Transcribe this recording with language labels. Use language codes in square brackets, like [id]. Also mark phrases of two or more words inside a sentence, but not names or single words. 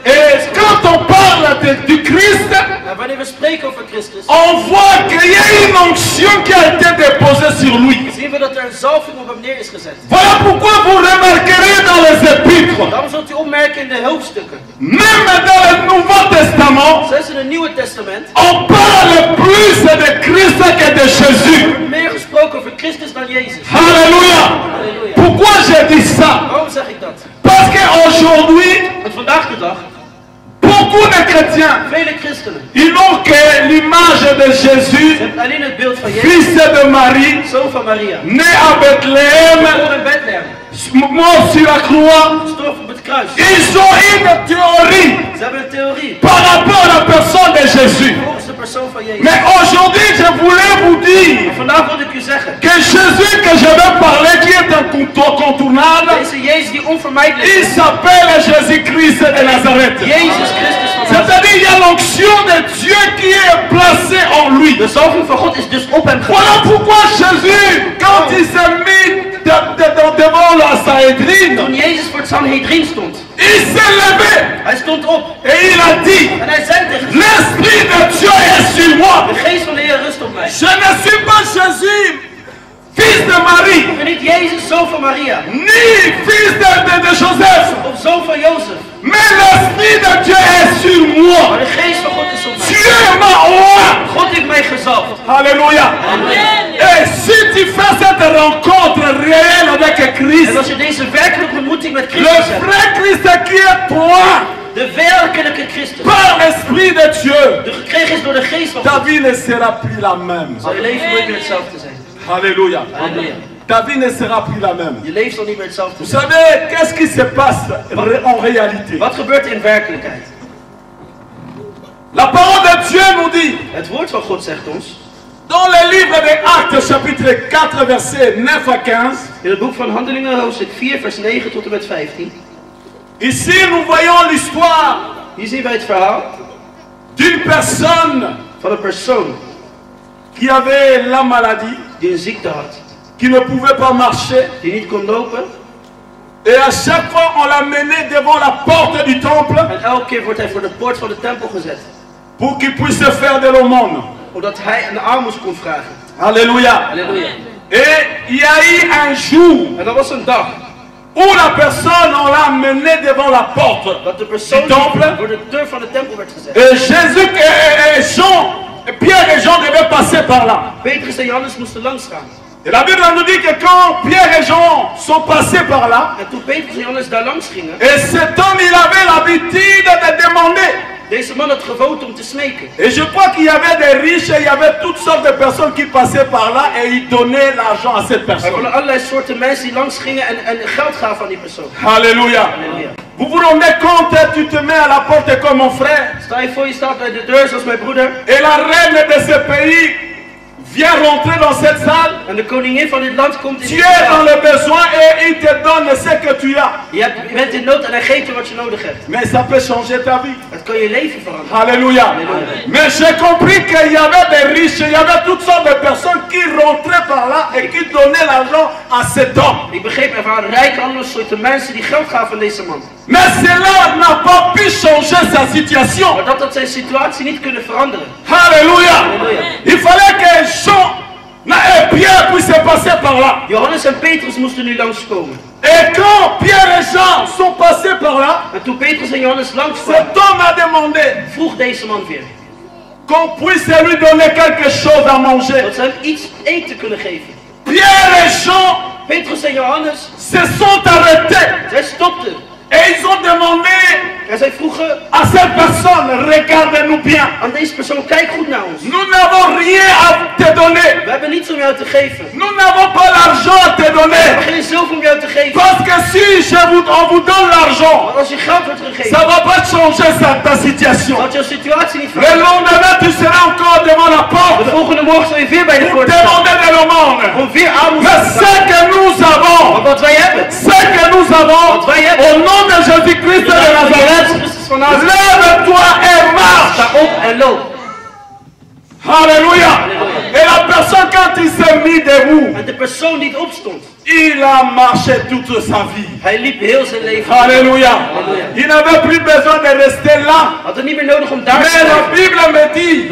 [fr] Et [nl] Christus gemaakt. [fr] quand on parle du Christ, [nl] En wanneer we spreken over Christus, [fr] on voit qu'il y a une onction qui a été déposée sur lui. [nl] zien we dat er een zalving op hem neer is gezet. [fr] Voilà pourquoi vous remarquerez dans les épîtres, [nl] Daarom zult u opmerken in de hoofdstukken. [fr] même dans le Nouveau Testament, [nl] Zelfs in het Nieuwe Testament [fr] on parle plus de Christ que de Jésus. [nl] wordt meer gesproken over Christus dan Jezus. [fr] Alléluia. [nl] Halleluja. [fr] Pourquoi je dis ça? [nl] Waarom zeg ik dat? [fr] Parce qu'aujourd'hui, [nl] Want vandaag de dag, [fr] beaucoup de chrétiens, [nl] vele christenen, [fr] ils n'ont que l'image de Jésus, [nl] ze hebben alleen het beeld van Jezus, [fr] fils de Marie, [nl] zoon van Maria. [fr] né à Bethléem, [nl] Geboren in Bethlehem, [fr] mort sur la croix. [nl] gestorven op het kruis. [fr] Ils ont une théorie [nl] Ze hebben een theorie [fr] par rapport à la personne de Jésus. [nl] volgens de persoon van Jezus. [fr] Mais aujourd'hui, je voulais vous dire [nl] Vandaag wil ik u zeggen, [fr] que Jésus que je vais parler, qui est incontournable, [nl] deze Jezus die onvermijdelijk [fr] il [nl] is, [fr] s'appelle Jésus-Christ de Nazareth. [nl] Jezus Christus van Nazareth. [fr] C'est-à-dire, il y a l'onction de Dieu qui est placée en lui. [nl] De zalving van God is dus op hem [fr] Voilà [nl] gegaan. [fr] pourquoi Jésus, quand il s'est mis devant la Sahédrine, [nl] Toen Jezus voor het Sanhedrin stond, [fr] il s'est levé [nl] hij stond op [fr] et il a dit, [nl] en hij zei tegen ze, [fr] l'Esprit de Dieu est sur moi. [nl] de geest van de Heer rust op mij. [fr] Je ne suis pas Jésus, fils de Marie, [nl] Ik ben niet Jezus, zoon van Maria. [fr] ni fils de Joseph, [nl] Of zoon van Jozef. [fr] mais l'Esprit de Dieu est sur [nl] Maar [fr] moi. [nl] de geest van God is op mij. [fr] Dieu m'a oint. [nl] God heeft mij gezalfd. [fr] Alléluia. Et si tu fais cette rencontre réelle avec [nl] En [fr] Christ, [nl] als je deze werkelijke ontmoeting met [fr] le [nl] Christus hebt. [fr] vrai Christ qui est toi, [nl] De werkelijke Christus. [fr] par l'Esprit de Dieu, [nl] De gekregen is door de geest van [fr] ta [nl] God. [fr] vie ne sera plus la même. [nl] Zal je leven nooit meer hetzelfde zijn. [fr] Alléluia. [nl] Halleluja. [fr] Ta vie ne sera plus la même. [nl] Je leven zal niet meer hetzelfde [fr] Vous [nl] zijn. [fr] savez, qu'est-ce qui se passe en réalité? [nl] Wat gebeurt er in werkelijkheid? [fr] La parole de Dieu nous dit, [nl] Het woord van God zegt ons. [fr] dans le livre des Actes, chapitre 4, versets 9 à 15, [nl] In het boek van Handelingen, hoofdstuk 4, vers 9 tot en met 15. [fr] ici nous voyons l'histoire [nl] Hier zien wij het verhaal [fr] d'une personne [nl] van een persoon [fr] qui avait la maladie, [nl] die een ziekte had. [fr] qui ne pouvait pas marcher. [nl] Die niet kon lopen. [fr] Et à chaque fois, on l'a mené devant la porte du temple [nl] En elke keer wordt hij voor de poort van de tempel gezet. [fr] pour qu'il puisse faire de l'aumône. [nl] Omdat hij een aalmoes kon vragen. [fr] Alléluia. [nl] Halleluja. [fr] Et il y a eu un jour [nl] En dat was een dag [fr] où la personne, on l'a mené devant la porte [nl] dat de persoon [fr] du temple. [nl] voor de deur van de tempel werd gezet. [fr] Et Jésus et Jean, Pierre et Jean devaient passer par là. [nl] Petrus en Johannes moesten langs gaan. [fr] Et la Bible nous dit que quand Pierre et Jean sont passés par là, [nl] En toen Petrus en Johannes daar langs gingen, [fr] et cet homme, il avait l'habitude de demander. [nl] deze man had gewoond om te smeken. [fr] Et je crois qu'il y avait des riches et il y avait toutes sortes de personnes qui passaient par là et ils donnaient l'argent à cette [nl] Er [fr] personne. [nl] waren allerlei soorten mensen die langs gingen en geld gaven aan die persoon. [fr] Alléluia. [nl] Halleluja. [fr] Vous vous rendez compte, tu te mets à la porte comme mon frère. [nl] Stel je voor, je staat bij de deur zoals mijn broeder. [fr] Et la reine de ce pays vient rentrer dans cette salle. [nl] En de koningin van dit land komt in [fr] Tu [nl] die [fr] es dans [nl] zaal. [fr] le besoin et il te donne ce que tu as. [nl] Je bent in nood en hij geeft je wat je nodig hebt. [fr] Mais ça peut changer ta vie. [nl] Het kan je leven veranderen. [fr] Alléluia. Alléluia. Mais j'ai compris qu'il y avait des riches, il y avait toutes sortes de personnes qui rentraient par là et qui donnaient l'argent à cet homme. [nl] Ik begreep, er waren rijke andere soorten mensen die geld gaven aan deze man. [fr] Mais cela n'a pas pu changer sa situation. [nl] Maar dat had zijn situatie niet kunnen veranderen. [fr] Alléluia. Alléluia. Il fallait que Jean et Pierre puissent passer par là. [nl] Johannes en Petrus moesten nu langskomen. [fr] Et quand Pierre et Jean sont passés par là, [nl] En toen Petrus en Johannes langskwamen, [fr] cet homme a demandé [nl] vroeg deze man weer. [fr] qu'on puisse lui donner quelque chose à manger. [nl] Dat ze hem iets eten kunnen geven. [fr] Pierre et Jean [nl] Petrus en Johannes, [fr] se sont arrêtés [nl] zij stopten. [fr] et ils ont demandé [nl] En zij vroegen [fr] à cette personne, regarde-nous bien. [nl] aan deze persoon, kijk goed naar ons. [fr] Nous n'avons rien à te donner. [nl] We hebben niets om jou te geven. [fr] Nous n'avons pas l'argent à te [nl] We hebben [fr] donner. [nl] geen zilver om jou te geven. [fr] Parce que si on vous donne l'argent, [nl] Want als je geld wordt gegeven, [fr] ça ne va pas changer ta situation. [nl] zal jouw situatie niet [fr] Le [nl] veranderen. [fr] lendemain, tu seras encore devant la [nl] De [fr] porte [nl] volgende morgen zal je weer bij de [fr] pour [nl] poort staan. [fr] demander de l'aumône. [nl] Om weer aalmoes [fr] Mais [nl] te [fr] ce [nl] vragen. [fr] que nous [nl] Want [fr] avons, [nl] wat wij hebben, [fr] ce que nous avons, au nom de Jésus-Christ de Nazareth, [nl] Christus van Nazareth, [fr] lève-toi et marche. [nl] sta op en loop. [fr] Alléluia. Et la personne, quand il s'est mis debout, [nl] En de persoon die opstond, [fr] il a marché toute sa vie. [nl] hij liep heel zijn leven. [fr] Alléluia. Il n'avait plus besoin de rester là. [nl] Had het niet meer nodig om daar te [fr] Mais la [nl] blijven. [fr] Bible me dit